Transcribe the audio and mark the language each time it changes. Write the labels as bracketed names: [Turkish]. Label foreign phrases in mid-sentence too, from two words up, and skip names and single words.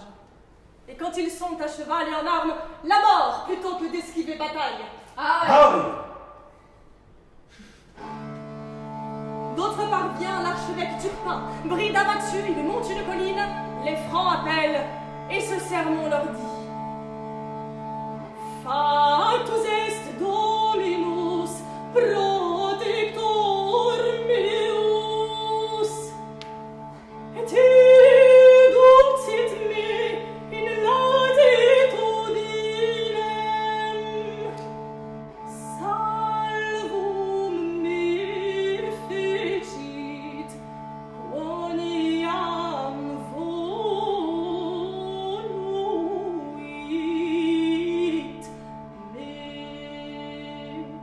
[French] Et quand ils sont à cheval et en armes, la mort plutôt que d'esquiver bataille. Ah oui. D'autre part vient l'archevêque Turpin, bride abattu, il monte une colline, les Francs appellent, et ce sermon leur dit: [Latin] Fatus est Dominus, protector meus, et educit me in latitudinem, salvum me fecit, quoniam voluit me.